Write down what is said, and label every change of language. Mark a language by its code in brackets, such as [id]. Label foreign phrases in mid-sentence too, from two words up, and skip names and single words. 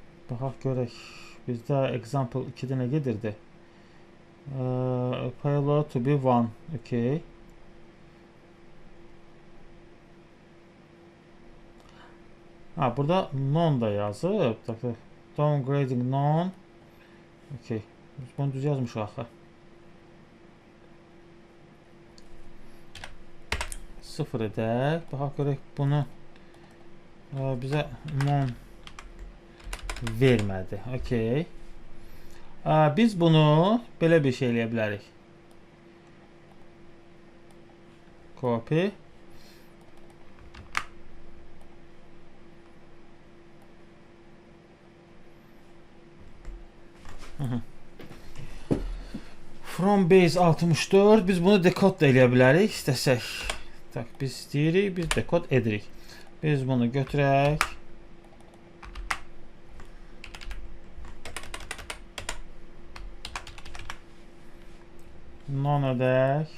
[az] Baxaq görək. Bizdə example 2-də nə gedirdi? [en] Payload to be 1. [az] Okay. Ha, burada none da yazıb. [en] Downgrading none. Okay. [az] Biz bunu düz yazmışıq axı. 0 edək. Baxaq görək bunu bizə none vermədi. Okay. Biz bunu belə bir şey eləyə bilərik. Copy. [en] From base 64 [az] biz bunu decode da eləyə bilərik istəsək. Tak, biz istəyirik, biz decode edirik. Biz bunu götürək. Non edək.